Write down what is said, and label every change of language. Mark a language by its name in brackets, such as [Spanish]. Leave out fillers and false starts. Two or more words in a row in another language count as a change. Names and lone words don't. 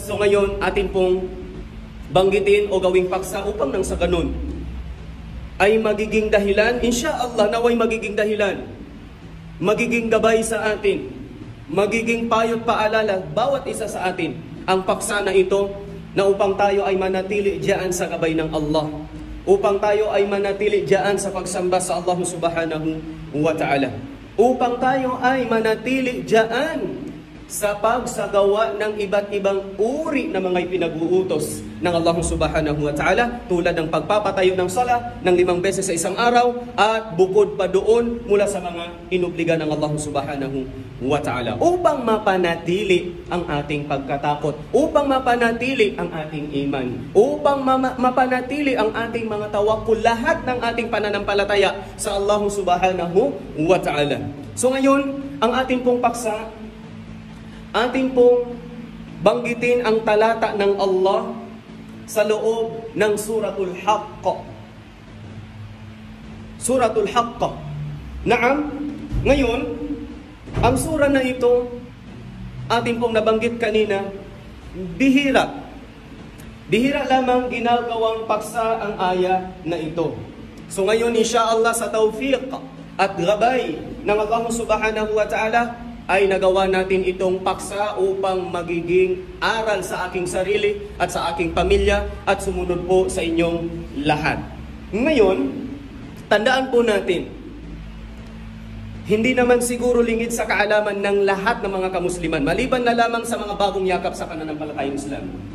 [Filipino] So ngayon, atin pong banggitin o gawing paksa upang nang sa ganun ay magiging dahilan, insyaallah, naway magiging dahilan, magiging gabay sa atin, magiging payo't paalala bawat isa sa atin ang paksa na ito na upang tayo ay manatili diyan sa gabay ng Allah, upang tayo ay manatili diyan sa pagsamba sa Allah subhanahu [Arabic] وتعالى, [Filipino] upang tayo ay manatili diyan sa pagsagawa ng iba't ibang uri na mga ipinag-uutos ng [Arabic] الله سبحانه وتعالى, [Filipino] tulad ng pagpapatayo ng sala ng 5 beses sa isang araw at bukod pa doon mula sa mga inubliga ng Allah [Arabic] سبحانه وتعالى, [Filipino] upang mapanatili ang ating pagkatakot, upang mapanatili ang ating iman, upang mapanatili ang ating mga tawakkul, lahat ng ating pananampalataya sa Allah [Arabic] سبحانه وتعالى. [Filipino] So ngayon, ang ating pong paksa, ating pong banggitin ang talata ng Allah sa loob ng Suratul Haqq. Suratul Haqq. Naam, ngayon, ang sura na ito, ating pong nabanggit kanina, bihira. Bihira lamang ginagawang paksa ang aya na ito. So ngayon, insyaallah, sa tawfiq at gabay ng Allah [Arabic] سبحانه وتعالى, [Filipino] ay nagawa natin itong paksa upang magiging aral sa aking sarili at sa aking pamilya at sumunod po sa inyong lahat. Ngayon, tandaan po natin, hindi naman siguro lingid sa kaalaman ng lahat ng mga kamusliman, maliban na lamang sa mga bagong yakap sa pananampalatayang Islam.